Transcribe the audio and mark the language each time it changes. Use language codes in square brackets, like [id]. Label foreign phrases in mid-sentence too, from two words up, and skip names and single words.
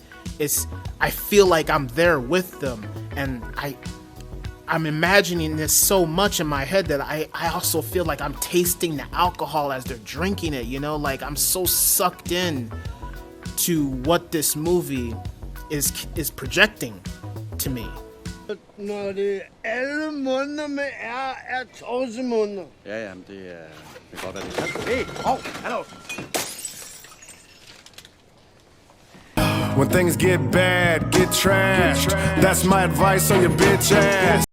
[en] I feel like I'm there with them, and I'm imagining this so much in my head that I also feel like I'm tasting the alcohol as they're drinking it, you know? Like I'm so sucked in to what this movie is projecting to me. [da] Når det alle munderne er torsemunder. Ja, jamen det kan godt være det. Hey, hallo. [en] When things get bad, get trashed. That's my advice on your bitch ass.